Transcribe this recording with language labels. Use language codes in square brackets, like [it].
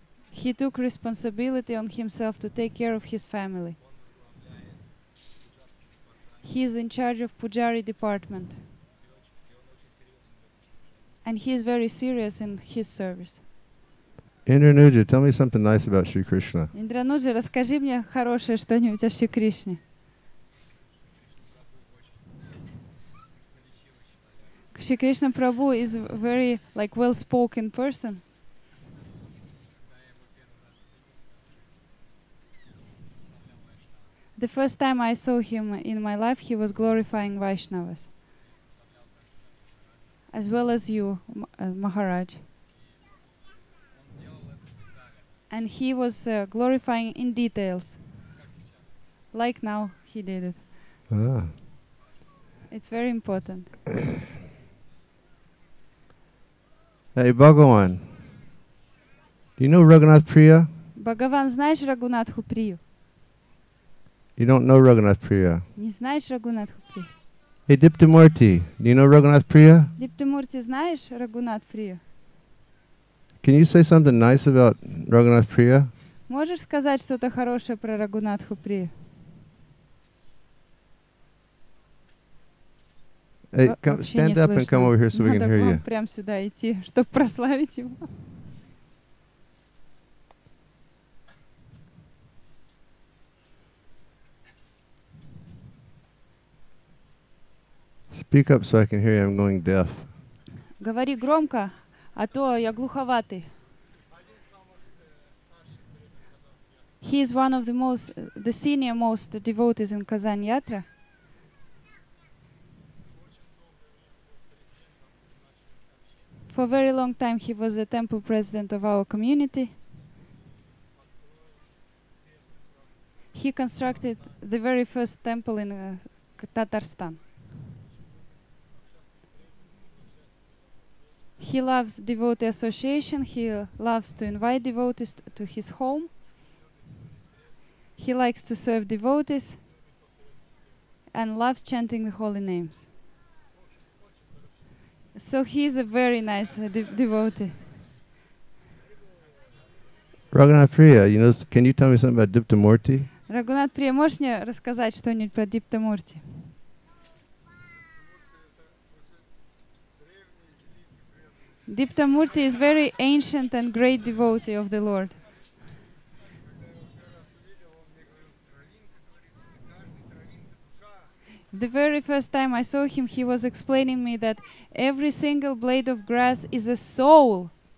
[en] He took responsibility on himself to take care of his family. He is in charge of Pujari department. And he is very serious in his service. Indranuja, tell me something nice about Shri Krishna. [ru] Индрануджа, расскажи мне хорошее что-нибудь о Шри Кришне. [en] Shri Krishna Prabhu is very well-spoken person. The first time I saw him in my life, he was glorifying Vaishnavas, as well as you, Maharaj. And he was glorifying in details, like now he did it. Ah. It's very important. Hey, Bhagavan, do you know Raghunath Priya? [ru] Бхагаван, знаешь Рагунатху Прию? [en] You don't know Raghunath Priya. [ru] Не знаешь Рагунатху Прию? [en] Hey, Diptamurti, do you know Raghunath Priya? [ru] Диптамурти, знаешь Рагунат Прию? [en] Can you say something nice about Raghunath Priya? [ru] Можешь сказать что-то хорошее про Рагунатху Прию? [en] Hey, stand up and come over here so we can hear you. [ru] Надо прям сюда идти, чтобы прославить его. [en] Speak up so I can hear you. I'm going deaf. [ru] Говори громко, а то я глуховатый. [en] He is one of the senior most devotees in Kazan Yatra. For a very long time he was the temple president of our community. He constructed the very first temple in Tatarstan. He loves devotee association. He loves to invite devotees to his home. He likes to serve devotees and loves chanting the holy names. So he is a very nice devotee. Raghunath Priya, can you tell me something about Diptamurti? [ru] Рагунат Прия, можешь мне рассказать что-нибудь про Диптамурти? [en] Diptamurti is very ancient and great devotee of the Lord. The very first time I saw him, he was explaining me that every single blade of grass is a soul.